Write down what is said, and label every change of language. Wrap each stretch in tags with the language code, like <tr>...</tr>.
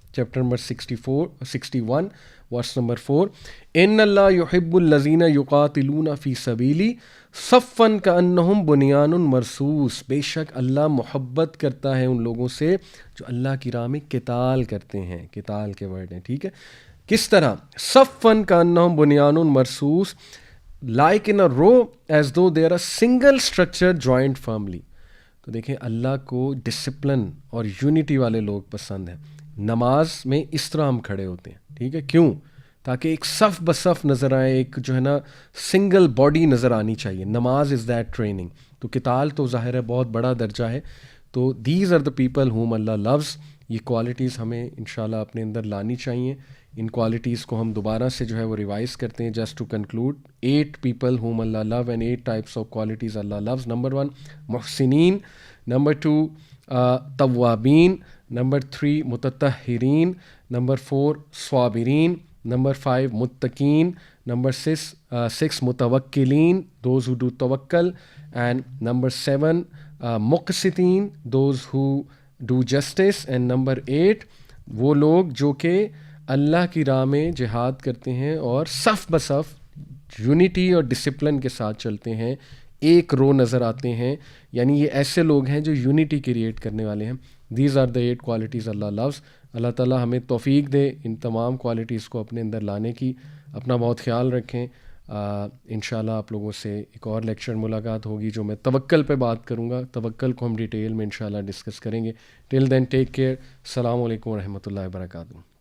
<ur>Chapter number 61 verse number 4.</ur> <ar>ان اللہ یحب الذین یقاتلون فی سبیلی صفا کانہم بنیان مرصوص.</ar> <ur>بے شک اللہ محبت کرتا ہے ان لوگوں سے جو اللہ کی راہ میں قتال کرتے ہیں. قتال کے ورڈ ہیں, ٹھیک ہے. کس طرح؟</ur> <ar>صفا کانہم بنیان مرصوص,</ar> <en>like in a row as though they are a single structure joined firmly.</en> <ur>تو دیکھیں اللہ کو ڈسپلن اور یونٹی والے لوگ پسند ہیں. نماز میں اس طرح ہم کھڑے ہوتے ہیں, ٹھیک ہے. کیوں؟ تاکہ ایک صف بصف نظر آئے, ایک جو ہے نا سنگل باڈی نظر آنی چاہیے.</ur> <en>Namaz is that training.</en> <ur>تو قتال تو ظاہر ہے بہت بڑا درجہ ہے.</ur> <en>تو these are the people whom Allah loves.</en> <ur>یہ کوالٹیز ہمیں انشاءاللہ اپنے اندر لانی چاہیے. ان کوالٹیز کو ہم دوبارہ سے جو ہے وہ ریوائز کرتے ہیں.</ur> <en>Just to conclude, 8 people whom Allah love and 8 types of qualities Allah loves. Number 1, muhsinin. Number 2, tawwabin. Number 3, mutatahhirin. Number 4, swabirin. Number 5, muttaqin. Number 6, mutawakkilin, those who do tawakkal. And number 7, muqsitin, those who do justice. And number 8,</en> <ur>وہ لوگ جو کہ اللہ کی راہ میں جہاد کرتے ہیں اور صف بصف یونٹی اور ڈسپلن کے ساتھ چلتے ہیں, ایک رو نظر آتے ہیں. یعنی یہ ایسے لوگ ہیں جو یونٹی کریٹ کرنے والے ہیں.</ur> <en>These are the 8 qualities Allah loves.</en> <ur>اللہ تعالیٰ ہمیں توفیق دے ان تمام کوالٹیز کو اپنے اندر لانے کی. اپنا بہت خیال رکھیں. انشاءاللہ آپ لوگوں سے ایک اور لیکچر ملاقات ہوگی جو میں توکل پہ بات کروں گا. توکل کو ہم ڈیٹیل میں انشاءاللہ ڈسکس کریں گے.</ur> <en>Till then take care.</en> <ur>السلام علیکم ورحمۃ اللہ وبرکاتہ.</ur>